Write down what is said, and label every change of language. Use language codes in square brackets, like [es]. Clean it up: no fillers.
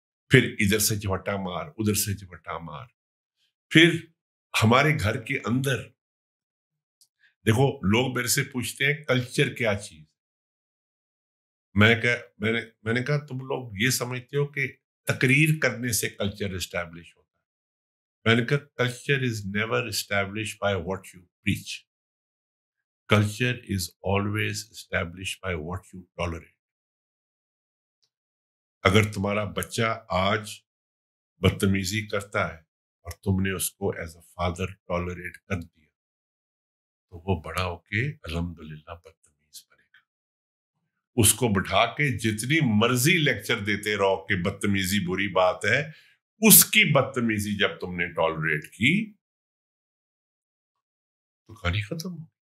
[ur] پھر ادھر سے جھپٹا مار, ادھر سے جھپٹا مار. پھر ہمارے گھر کے اندر دیکھو لوگ میرے سے پوچھتے ہیں کلچر کیا چیز. میں نے کہا تم لوگ یہ سمجھتے ہو کہ تقریر کرنے سے کلچر اسٹیبلش ہوتا ہے. [en] میں نے کہا culture is never establish by what you preach. Culture is always established by what you tolerate. [ur] اگر تمہارا بچہ آج بدتمیزی کرتا ہے اور تم نے اس کو [en] as a father [ur] ٹالریٹ کر دیا تو وہ بڑا ہو کے الحمدللہ بدتمیز بنے گا. اس کو بٹھا کے جتنی مرضی لیکچر دیتے رہو کہ بدتمیزی بری بات ہے, اس کی بدتمیزی جب تم نے ٹالریٹ کی تو کہانی ختم ہو.